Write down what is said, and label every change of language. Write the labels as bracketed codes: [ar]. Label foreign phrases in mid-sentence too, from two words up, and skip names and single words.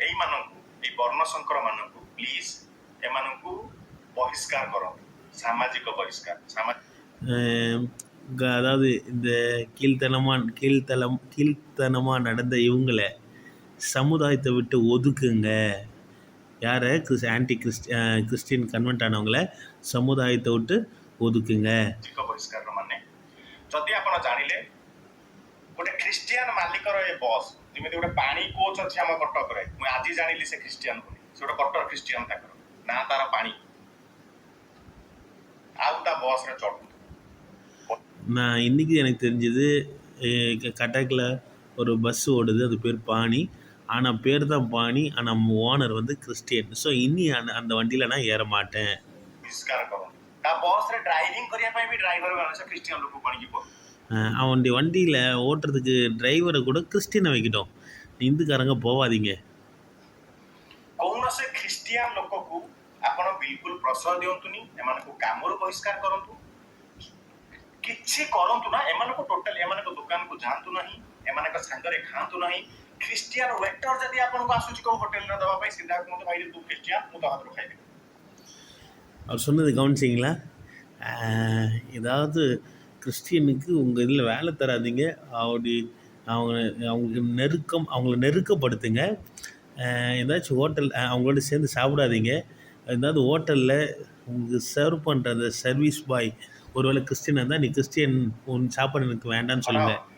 [ta] அதாவது இந்த கீழ்த்தனமாக நடந்த இவங்களை சமுதாயத்தை விட்டு ஒதுக்குங்க. யாரை? [en] Christian convert [ta] ஆனவங்கள சமுதாயத்தை விட்டு ஒதுக்குங்க. [or] ଯଦି ଆପଣ ଜାଣିଲେ ଗୋଟେ ଖ୍ରୀଷ୍ଟିଆନ ମାଲିକର ଏ ବସ୍, ଯେମିତି ଗୋଟେ ପାଣି କୋଚ୍ ଅଛି ଆମ କଟକରେ, ମୁଁ ଆଜି ଜାଣିଲି ସେ ଖ୍ରୀଷ୍ଟିଆନ ବୋଲି। ସେ ଗୋଟେ କଟକ ଖ୍ରୀଷ୍ଟିଆନ, ତାଙ୍କର ନା ତାର ପାଣି, ଆଉ ତା ବସ୍ରେ ଚଢ଼ୁ. [ta] நான் இன்றைக்கி எனக்கு தெரிஞ்சது, கட்டக்கில் ஒரு பஸ் ஓடுது, அது பேர் பாணி. ஆனால் பேர் தான் பாணி, ஆனால் ஓனர் வந்து கிறிஸ்டியன். ஸோ இனி அந்த வண்டியில் நான் ஏற மாட்டேன். அவனுடைய வண்டியில் ஓட்டுறதுக்கு டிரைவரை கூட கிறிஸ்டியனை வைக்கிட்டோம். இந்துக்காரங்க போவாதீங்க. [or] କୌଣସି ଖ୍ରୀଷ୍ଟିଆନ ଲୋକକୁ ଆପଣ ବିଲକୁଲ ପ୍ରଶ୍ରୟ ଦିଅନ୍ତୁନି, ଏମାନଙ୍କୁ କାମରୁ ବହିଷ୍କାର କରନ୍ତୁ, କିଛି କରନ୍ତୁ ନା, ଏମାନଙ୍କୁ ଟୋଟାଲି ଏମାନଙ୍କ ଦୋକାନକୁ ଯାଆନ୍ତୁ ନାହିଁ, ଏମାନଙ୍କ ସାଙ୍ଗରେ ଖାଆନ୍ତୁ ନାହିଁ. ଖ୍ରୀଷ୍ଟିଆନ ୱେଟର ଯଦି ଆପଣଙ୍କୁ ଆସୁଛି କେଉଁ ହୋଟେଲରେ ଦେବା ପାଇଁ, ସିଧା କୁହନ୍ତୁ ଭାଇ ତୁ ଖ୍ରୀଷ୍ଟିଆନ, ମୁଁ ତୋ ହାତରୁ ଖାଇବି. [ta] அவர் சொன்னது கவனிச்சிங்களா? ஏதாவது கிறிஸ்டியனுக்கு உங்கள் இதில் வேலை தராதிங்க. அவங்கள நெருக்கப்படுத்துங்க. ஏதாச்சும் ஹோட்டல் அவங்களோட சேர்ந்து சாப்பிடாதீங்க. ஏதாவது ஹோட்டலில் உங்களுக்கு சர்வ் பண்ணுற அந்த [en] service boy [ta] ஒருவேளை கிறிஸ்டியனாக இருந்தால், நீ கிறிஸ்டியன் உன் சாப்பாடு எனக்கு வேண்டான்னு சொல்லுங்கள்.